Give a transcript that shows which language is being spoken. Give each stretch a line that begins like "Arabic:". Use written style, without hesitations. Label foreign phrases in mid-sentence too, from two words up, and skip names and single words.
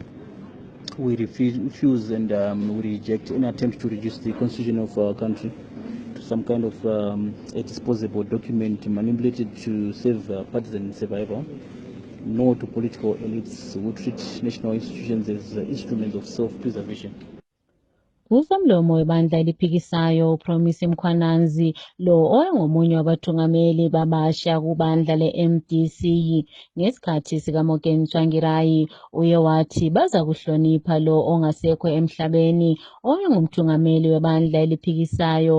English: We refuse and we reject any attempt to reduce the constitution of our country to some kind of a disposable document manipulated to save partisan survival. No to political elites who treat national institutions as instruments of self-preservation.
North Ndebele: Usomlomo webandla eliphikisayo uPromise Mkhwananzi, lo oyengomunye wabathungameli babasha kubandla le-MDC ngesikhathi sikaMorgan Tsvangirai, uye wathi baza kuhlonipha lo ongasekho emhlabeni oyengumthungameli webandla eliphikisayo.